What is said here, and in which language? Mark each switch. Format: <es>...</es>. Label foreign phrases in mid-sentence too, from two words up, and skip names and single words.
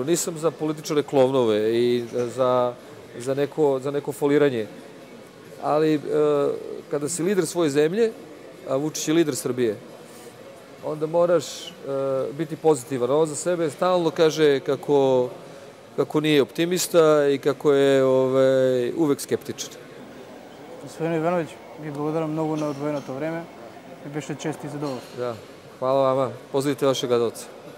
<sr>Nisam za političare klovnove i za neko foliranje. Ali kada si lider svoje zemlje, a Vučić je lider Srbije, onda moraš biti pozitivan. On za sebe stalno kaže kako nije optimista i kako je uvek skeptičan.</sr> <mk>Господин Иванович, ви благодарам много на одвоеното време. Ми беше чест и задоволство. Да.</mk> <sr>Hvala vama. Pozdravite vašeg oca.</sr>